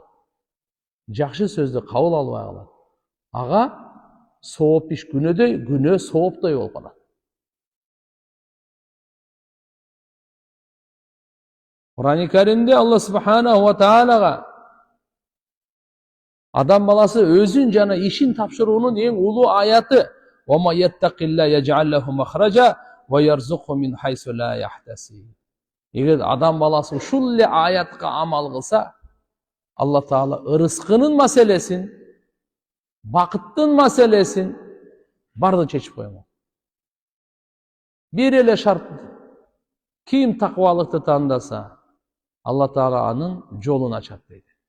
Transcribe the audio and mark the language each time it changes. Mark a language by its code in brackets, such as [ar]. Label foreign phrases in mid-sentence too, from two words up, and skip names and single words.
[ky] Жакшы сөздү кабыл албай калат. Ага сооп иш күнөөдөй, күнөө сооптой болуп калат. Кур'ан-ы Каримде Алла субханаху ва таалага адам баласы өзүн жана ишин тапшыруунун эң улуу аяты [ar] وَمَا يَتَّقِ اللَّهَ يَجْعَلْ لَهُ مَخْرَجًا وَيَرْزُقْهُ مِنْ حَيْثُ لَا يَحْتَسِبُ. [ky] Эгер адам баласы ушул эле аятка амал кылса, Алла Таала ырыскынын маселесин, бакыттын маселесин бардыгын чечип койгон. Бир эле шарт. Ким таквалыкты тандаса, Алла Таала анын жолун ачат дейт.